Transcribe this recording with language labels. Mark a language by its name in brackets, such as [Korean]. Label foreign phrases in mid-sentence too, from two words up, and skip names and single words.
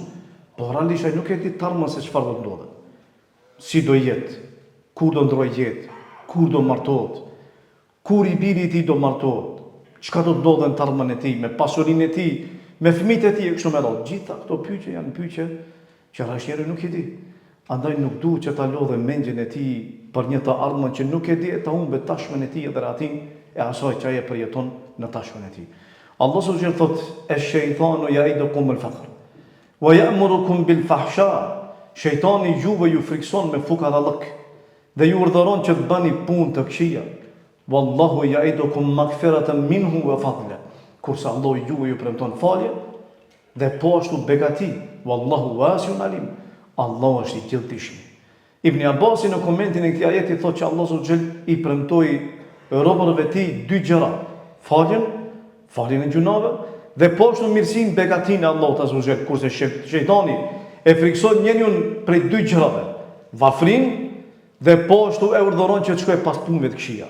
[Albanian] Po realisht ai nuk e di të ardhmen se çfarë do të ndodhë. Si do jetë, kur do ndrojë jetë, kur do martohet, kur I biri I tij do martohet, çka do të ndodhë në të ardhmen e tij, me pasurinë e tij, me fëmijët e tij e kështu me radhë. Gjitha këto pyetje janë pyetje që rrashëri nuk I di. Andaj nuk duhet që ta lodhe mendjen e tij për një të ardhmen që nuk e di, ta humbë tashmen e tij edhe ratin e asaj që ai e përjeton në tashmen e tij. Allah [Arabic] سبحانه وتعالى [Albanian] thotë: [Arabic] "الشيطان يعدكم الفقر ويأمركم بالفحشاء." [Albanian] Shejtani juve ju frikson me fukadallëk dhe ju urdhëron që të bëni punë të këqija. [Arabic] والله يعدكم مغفرة منه وفضلا. [Albanian] Kurse Allah ju premton falje dhe po ashtu begati. [Arabic] والله واسع عليم. [Albanian] Allah është I gjithdijshëm. Ibn Abbasi në komentin e këtij ajeti thotë që Allah subhanahu I premtoi robërve të tij dy gjëra: faljen e gjunave dhe po ashtu mirësinë, begatinë e Allahut [Arabic] عز وجل. [Albanian] Kurse shejtani e frikson njeriu prej dy gjërave: varfërinë dhe po ashtu e urdhëron që të shkojë pas punëve të këqija.